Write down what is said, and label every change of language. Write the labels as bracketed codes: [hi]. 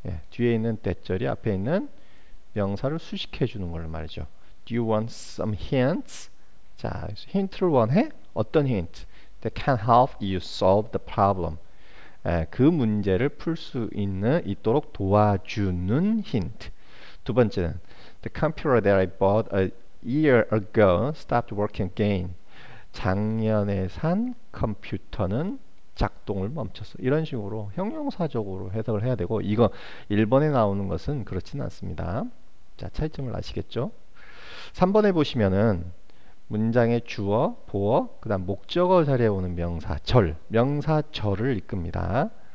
[ko] 뒤에 있는 that절이 앞에 있는 명사를 수식해 주는 걸 말이죠. [en] Do you want some hints? [ko] 자, 힌트를 원해? 어떤 힌트? [en] That can help you solve the problem. [ko] 그 문제를 풀 수 있도록 도와주는 힌트. 두 번째는 [en] The computer that I bought a year ago stopped working again. [ko] 작년에 산 컴퓨터는 작동을 멈췄어. 이런 식으로 형용사적으로 해석을 해야 되고, 이거 1번에 나오는 것은 그렇지는 않습니다. 자, 차이점을 아시겠죠? 3번에 보시면은 문장의 주어, 보어, 그 다음 목적어 자리에 오는 명사절을 이끕니다.